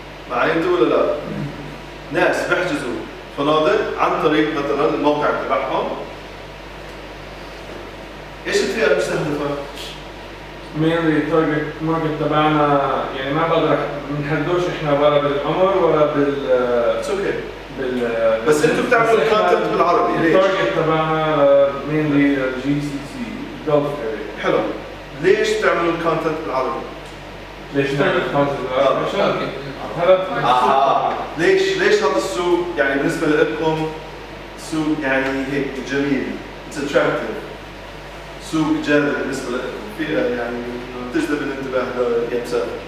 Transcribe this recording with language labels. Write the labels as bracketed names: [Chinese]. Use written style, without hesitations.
[Arabic] معي انتوا ولا لا؟ ناس بيحجزوا فنادق عن طريق مثلا الموقع تبعهم. ايش الفئة المستهدفة؟ [English] mainly target market [Arabic] تبعنا يعني ما بقدر بنحدوش احنا ولا بالعمر ولا [English] It's okay. [Arabic] بس انتوا بتعملوا الكونتنت بالعربي ليش؟ التارجت تبعنا [English] mainly GCC Gulf area. [Arabic] حلو. ليش بتعملوا الكونتنت بالعربي؟ ليش نعمل كونتنت بالعربي؟ عشان هذا ليش هذا السوق يعني بالنسبة لكم سوق يعني هيك جميل. [English] It's attractive. [Arabic] سوق جاذب بالنسبة لكم. فئة يعني تجذب الانتباه يا مسافر.